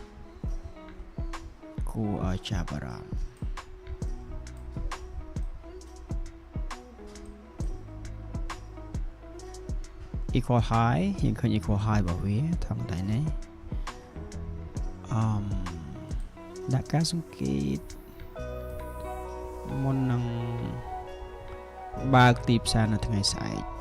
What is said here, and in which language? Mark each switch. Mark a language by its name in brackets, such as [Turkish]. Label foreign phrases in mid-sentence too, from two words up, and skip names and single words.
[Khmer] គួរឲ្យចាប់អារម្មណ៍ [English] equal high [Khmer] យើងឃើញ [English] equal high [Khmer] របស់វាថងតែនេះដាក់ការសង្កេតមុននឹងបើកទីផ្សារនៅថ្ងៃស្អែក